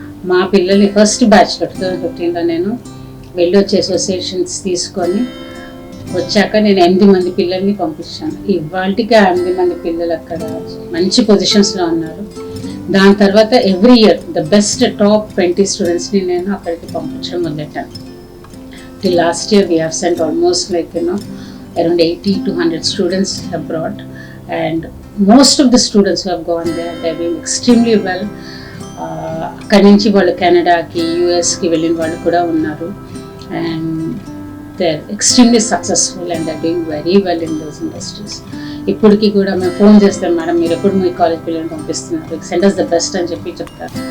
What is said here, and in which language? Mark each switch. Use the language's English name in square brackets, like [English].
[Telugu] మా పిల్లల్ని ఫస్ట్ బ్యాచ్లో 2015లో నేను వెళ్ళి వచ్చి అసోసియేషన్స్ తీసుకొని వచ్చాక నేను 8 మంది పిల్లల్ని పంపించాను. ఇవాళకి 8 మంది పిల్లలు అక్కడ మంచి పొజిషన్స్లో ఉన్నారు. దాని తర్వాత [English] every year the best top 20 [Telugu] స్టూడెంట్స్ని నేను అక్కడికి పంపించడం మొదలెట్టాను. [English] Till last year we have sent almost around 80 to 100 students abroad, and most of the students who have gone there, they are doing extremely well. [Telugu] అక్కడి నుంచి వాళ్ళు కెనడాకి, యూఎస్కి వెళ్ళిన వాళ్ళు కూడా ఉన్నారు. [English] And they are extremely successful and they are doing very well in those industries. [Telugu] ఇప్పటికీ కూడా మేము ఫోన్ చేస్తాం, మేడం మీరు ఎప్పుడు మీ కాలేజ్ పిల్లల్ని పంపిస్తున్నారు, [English] send us the best [Telugu] అని చెప్తారు.